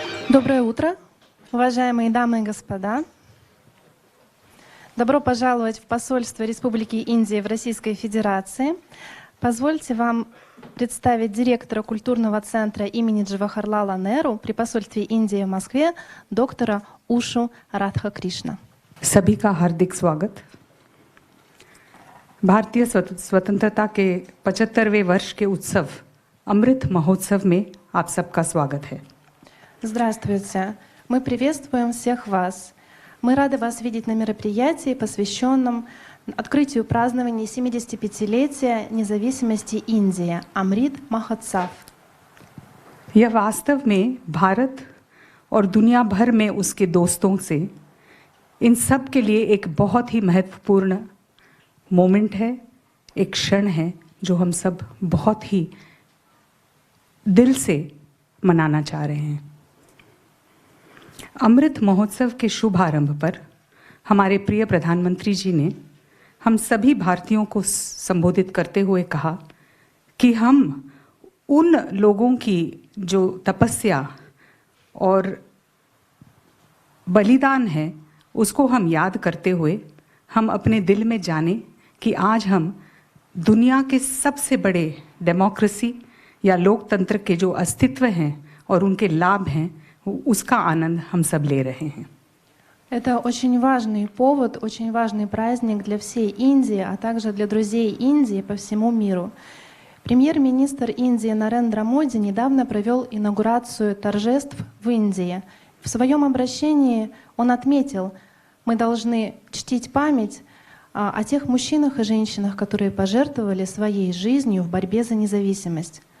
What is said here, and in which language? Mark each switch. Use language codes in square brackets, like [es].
[ru] Доброе утро, уважаемые дамы и господа. Добро пожаловать в посольство Республики Индия в Российской Федерации. Позвольте вам представить директора культурного центра имени Джавахарлала Неру при посольстве Индии в Москве, доктора Ушу Радхакришна. [hi] सभी का हार्दिक स्वागत. भारतीय स्वतंत्रता के 75वें वर्ष के उत्सव अमृत महोत्सव में आप सबका स्वागत है. [ru] Здравствуйте. Мы приветствуем всех вас. Мы рады вас видеть на мероприятии, посвященном открытию празднования 75-летия независимости Индии, Амрит Махотсав. [hi] यह वास्तव में भारत और दुनिया भर में उसके दोस्तों से इन सब के लिए एक बहुत ही महत्वपूर्ण मोमेंट है, एक क्षण है जो हम सब बहुत ही दिल से मनाना चाह रहे हैं. अमृत महोत्सव के शुभ आरंभ पर हमारे प्रिय प्रधानमंत्री जी ने हम सभी भारतीयों को संबोधित करते हुए कहा कि हम उन लोगों की जो तपस्या और बलिदान है उसको हम याद करते हुए हम अपने दिल में जाने कि आज हम दुनिया के सबसे बड़े डेमोक्रेसी या लोकतंत्र के जो अस्तित्व हैं और उनके लाभ हैं उसका आनंद हम सब ले रहे हैं. [ru] Это очень важный повод, очень важный праздник для всей Индии, а также для друзей Индии по всему миру. Премьер-министр Индии Нарендра Моди недавно провел инаугурацию торжеств в Индии. В своем обращении он отметил, мы должны чтить память о тех мужчинах и женщинах, которые пожертвовали своей жизнью в борьбе за независимость.